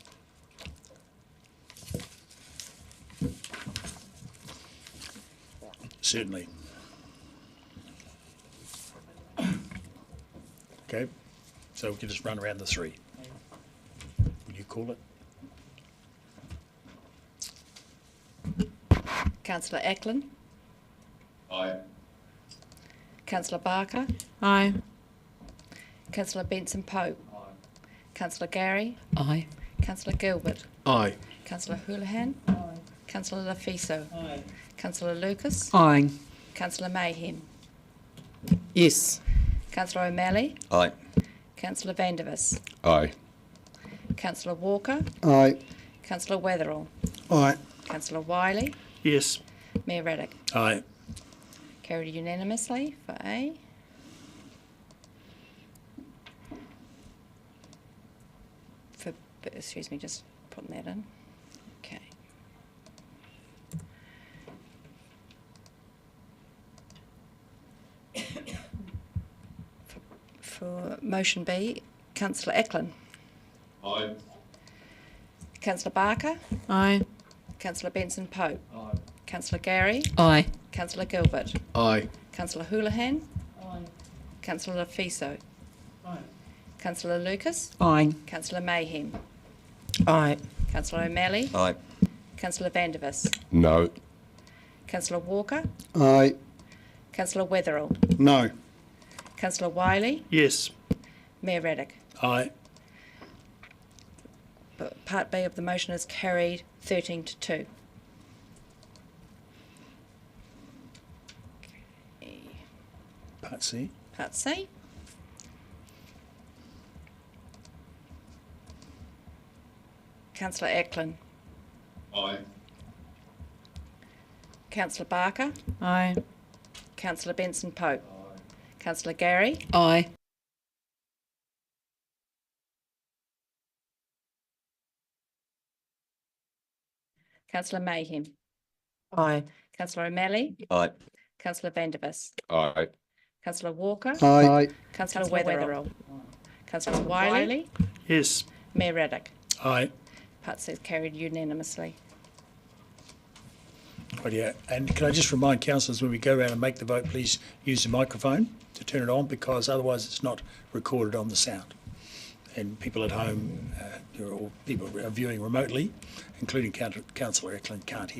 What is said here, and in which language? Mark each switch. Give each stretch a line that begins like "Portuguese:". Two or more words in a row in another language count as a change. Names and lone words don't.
English: Certainly. Okay, so we can just run around the three. Would you call it? Councillor Ackland. Aye. Councillor Barker. Aye. Councillor Benson Pope. Aye. Councillor Gary. Aye. Councillor Gilbert. Aye. Councillor Houlihan. Aye. Councillor Lafiso. Aye. Councillor Lucas. Aye. Councillor Mayhem. Yes. Councillor O'Malley. Aye. Councillor Vandervis. Aye. Councillor Walker. Aye. Councillor Weatherall. Aye. Councillor Wiley. Yes. Mayor Raddick. Aye. Carried unanimously for A. Excuse me, just putting that in. Okay. For motion B, Councillor Ackland. Aye. Councillor Barker. Aye. Councillor Benson Pope. Aye. Councillor Gary. Aye. Councillor Gilbert. Aye. Councillor Houlihan. Aye. Councillor Lafiso. Aye. Councillor Lucas. Aye. Councillor Mayhem. Aye. Councillor O'Malley. Aye. Councillor Vandervis. No. Councillor Walker. Aye. Councillor Weatherall. No. Councillor Wiley. Yes. Mayor Raddick. Aye. But Part B of the motion is carried 13 to 2. Okay. Part C. Part C. Councillor Ackland. Aye. Councillor Barker. Aye. Councillor Benson Pope. Councillor Gary. Aye. Councillor Mayhem. Aye. Councillor O'Malley. Aye. Councillor Vandervis. Aye. Councillor Walker. Aye. Councillor Weatherall. Councillor Wiley. Yes. Mayor Raddick. Aye. Part C is carried unanimously. Right, yeah. And can I just remind councillors, when we go around and make the vote, please use the microphone to turn it on, because otherwise it's not recorded on the sound. And people at home, or people who are viewing remotely, including Councillor Eklund, can't hear.